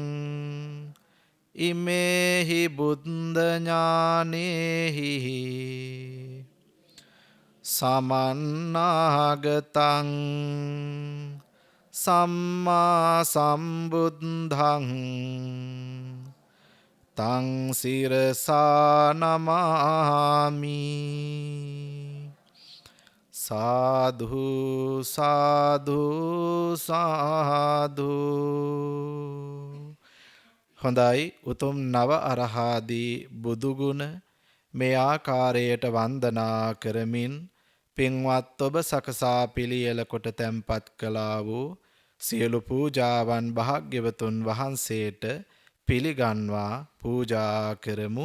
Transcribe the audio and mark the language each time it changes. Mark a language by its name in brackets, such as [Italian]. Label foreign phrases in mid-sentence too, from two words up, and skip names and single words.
[Pali] ඉමේහි බුද්ධ ඥානේහි සමන්නාගතං සම්මා සම්බුද්ධං තං සිරසා නමාමි. සාධු සාධු සාධු. [Sinhala] හොඳයි, උතුම් නව අරහාදී බුදුගුණ මේ ආකාරයට වන්දනා කරමින් පින්වත් ඔබ සකසා පිළියෙල කොට තැන්පත් කළා වූ සියලු පූජාවන් භාග්‍යවතුන් වහන්සේට පිළිගන්වා පූජා කරමු.